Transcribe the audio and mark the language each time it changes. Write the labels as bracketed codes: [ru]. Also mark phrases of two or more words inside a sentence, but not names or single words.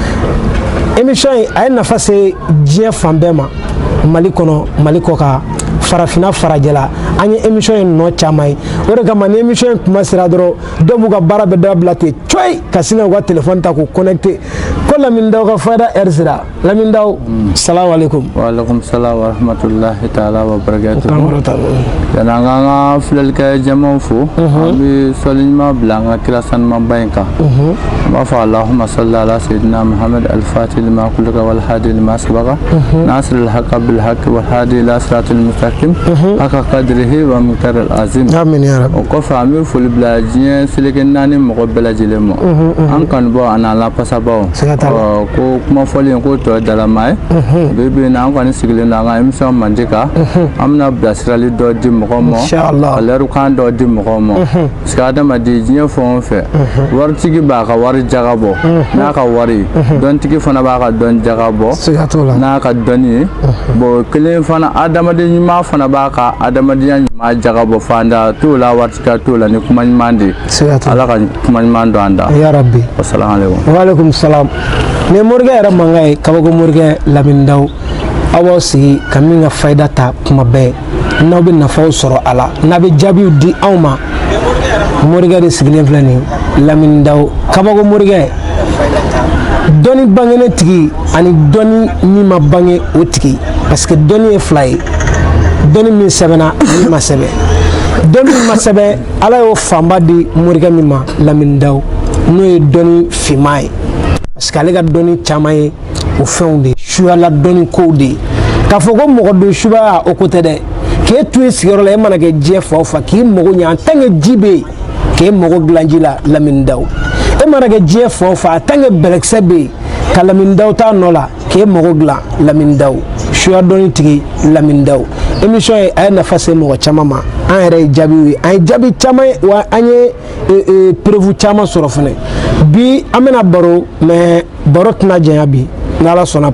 [bm] émission in a ye nafa se diɲɛ fan bɛɛ ma Mali kɔnɔ Mali kɔ kan farafinna farajɛla an ye émission in nɔ caman ye o de kama ni émission in kuma sera dɔrɔn dɔw b'u ka baara bɛɛ dabila ten coyi ka sin ka u ka téléphone ta k'u connecté ko Lamini Dawu ka fayida heure sera Lamini Dawu [ar] السلام عليكم. وعليكم السلام ورحمة الله تعالى وبركاته. [bm] Yana an ka filɛlikɛ jamaw fo an bɛ sɔli ɲuman bila an ka kira sanumanba in kan an b'a fɔ [ar] اللهم صل على سيدنا محمد الفاتح لما أغلق والهادي لما سبق ناصر الحق بالحق والهادي إلى صراط المستقيم حق قدره ومقدار العظيم. آمين يا رب. [bm] O kɔfɛ an bɛ foli bila diɲɛ seleke naani mɔgɔ bɛɛ lajɛlen ma an kanubɔ ani an lapasabaw ko kuma fɔlen ko tɔ dalama ye bi na an kɔni sigilen don an ka émission Mandi kan an bɛna bilasirali dɔ di mɔgɔw ma ka lɛrikan dɔ di mɔgɔw ma [fr] parce que [bm] adamaden diɲɛ fɛn o fɛn waritigi b'a ka wari jaga bɔ n'a ka wari dɔntigi fana b'a ka dɔn jaga bɔ n'a ka dɔnni ye bon kelen fana adamaden ɲuman fana b'a ka adamadenya ɲuman jaga bɔ fanda t'o la waritigiya t'o la ni kuma ɲuman de Ala ka kuma ɲuman don an da [ar] يا رب. السلام عليكم. وعليكم السلام. [bm] Ni morikɛ yɛrɛ mankan ye kabako morikɛ Lamini Dawu aw b'aw sigi ka min ka fayida ta kuma bɛɛ n'aw bɛ nafaw sɔrɔ a la n'a bɛ jaabiw di anw ma morikɛ de sigilen filɛ nin Lamini Dawu kabako morikɛ dɔnni bangenen tigi ani dɔnni min ma bange o tigi [fr] parce que [bm] dɔnni ye fila ye dɔnni min sɛbɛnna min ma sɛbɛn dɔnni min ma sɛbɛn Ala y'o fanba di morikɛ min ma Lamini Dawu n'o ye dɔnni finman ye [fr] parce que [bm] ale ka dɔnni caman ye o fɛnw de suyala dɔnni kow de k'a fɔ ko mɔgɔ don subaya o ko tɛ dɛ k'e to i sigiyɔrɔ la e mana kɛ diɲɛ fa o fa k'i mago ɲɛ [fr] en tant que [bm] ji bɛ yen k'e mago dilan ji la Lamini Dawu e mana kɛ diɲɛ fa o fa [fr] en tant que [bm] bɛlɛkisɛ bɛ yen ka Lamini Dawu t'a nɔ la k'e mago dilan Lamini Dawu suya dɔnni tigi Lamini Dawu émission ye a ye nafa se mɔgɔ caman ma an yɛrɛ ye jaabiw ye an ye jaabi caman ye wa an ye preuve caman sɔrɔ fɛnɛ bi an bɛna baro mais baro tɛna janya bi n'Ala sɔnna